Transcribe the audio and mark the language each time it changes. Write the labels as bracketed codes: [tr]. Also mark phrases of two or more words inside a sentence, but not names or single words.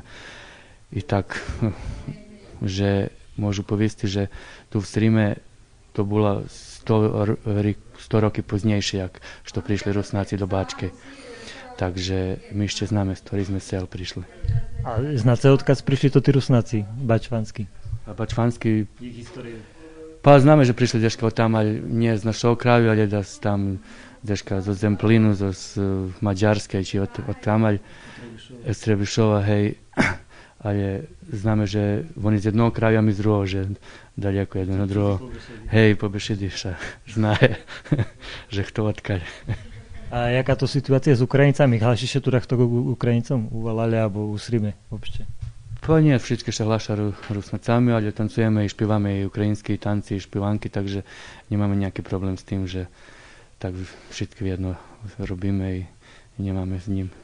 [rue] I tak, že môžu poviesti, že tu v Srime to bolo 100 roky poznejšie, jak što prišli Rusnáci do Bačkej. Takže my ešte známe, z ktorých sme sel prišli. A znáte, odkaz prišli to tí Rusnáci, bačvanskí? Bačvanskí? Ich histórie. Pa známe, že prišli deška od tam, ali nie z našho kraju, ali [sr] da su [rue] tam deška zo Zemplinu, z Mađarske, či od tamalj, Srebišova, hej. Ale známe, že oni z jednog kraju, a my z druhého, že daleko jedno od druhého. Hej, po Bešidiša, znaje, že kto odkaľ. A jaká to situácia s Ukrajincami? Hlášiš tu takto k Ukrajincom u Valale alebo u Srime obšte? Pa nie, všetky sa hláša Rusnacami, ale tancujeme i špívame i ukrajinskí tanci, i špívanky, takže nemáme nejaký problém s tým, že tak všetky jedno robíme i nemáme s ním.